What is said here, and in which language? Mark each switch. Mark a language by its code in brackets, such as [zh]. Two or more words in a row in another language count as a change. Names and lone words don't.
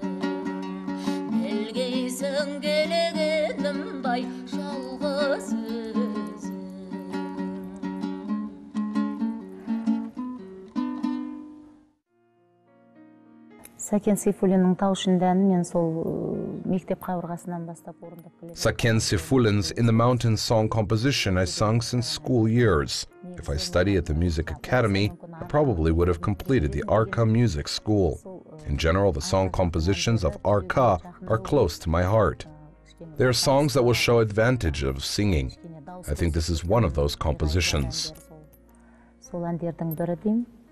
[kk] Білгейсің келгенімдай жалғыз өзің. Сәкен Сейфуллиннің тау ішінде әнін мен сол мектеп қабырғасынан бастап орындап келемін. [en] Saken Seyfullin's In the Mountains song composition I sung since school years. If I studied at the Music Academy, I probably would have completed the Arka Music School. In general, the song compositions of Arka are close to my heart. They are songs that will show advantage of singing. I think this is one of those compositions. [kk] Сол әндердің бірі деймін.